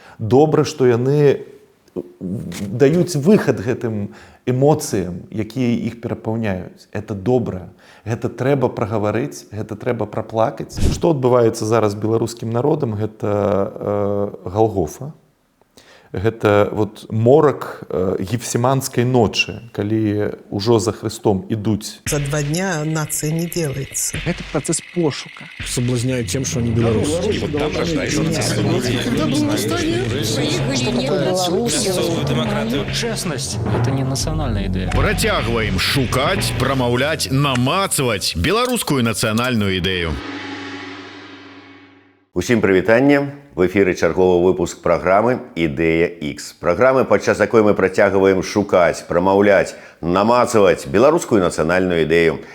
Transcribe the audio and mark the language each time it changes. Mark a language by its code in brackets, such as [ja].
[be] Добра, што яны даюць выхад гэтым эмоцыям, якія іх перапаўняюць. Это добра. Гэта трэба прагаварыць, гэта трэба праплакаць. Што адбываецца зараз з беларускім народам? Гэта Галгофа. Гэта вот морак Гефсиманскай ночы, калі ўжо за Христом ідуць. [ru] За 2 дня нация не делается. Это процесс пошука. Соблазняют тем, что они белорусы. Честность – это не национальная идея. [be] Працягваем шукаць, прамаўляць, намацваць беларускую нацыянальную ідэю. Усім прывітанне. В эфіры чарговы выпуск праграмы «Ідэя X». Праграмы, падчас якой мы працягваем шукаць, прамаўляць, намацаваць беларускую нацыянальную ідэю.